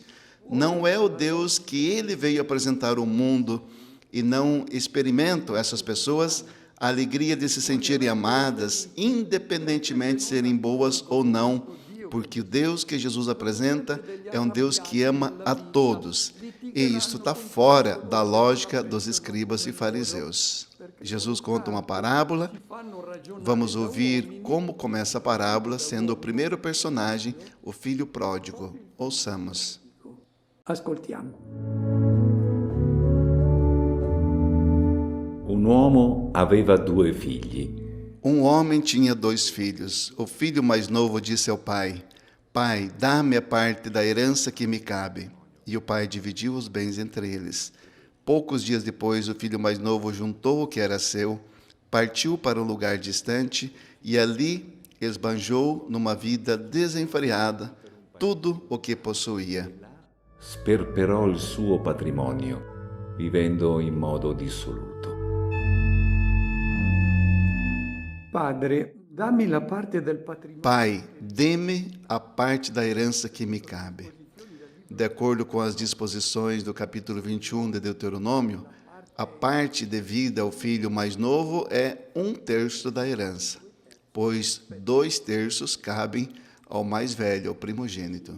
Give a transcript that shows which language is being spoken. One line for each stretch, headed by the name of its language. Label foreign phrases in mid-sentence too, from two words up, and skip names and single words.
Portuguese: Não é o Deus que ele veio apresentar ao mundo, e não experimentam essas pessoas a alegria de se sentirem amadas, independentemente de serem boas ou não, porque o Deus que Jesus apresenta é um Deus que ama a todos. E isto está fora da lógica dos escribas e fariseus. Jesus conta uma parábola. Vamos ouvir como começa a parábola, sendo o primeiro personagem o filho pródigo. Ouçamos.
Italian: Ascoltiamo. Un uomo aveva 2 figli.
Portuguese: Um homem tinha 2 filhos. O filho mais novo disse ao pai: Pai, dá-me a parte da herança que me cabe. E o pai dividiu os bens entre eles. Poucos dias depois, o filho mais novo juntou o que era seu, partiu para um lugar distante e ali esbanjou numa vida desenfreada tudo o que possuía.
Italian: Sperperò il suo patrimonio, vivendo in modo dissoluto. Padre, dammi la parte del patrimonio.
Portuguese: Pai, dê-me a parte da herança que me cabe. De acordo com as disposições do capítulo 21 de Deuteronômio, a parte devida ao filho mais novo é 1/3 da herança, pois 2/3 cabem ao mais velho, ao primogênito.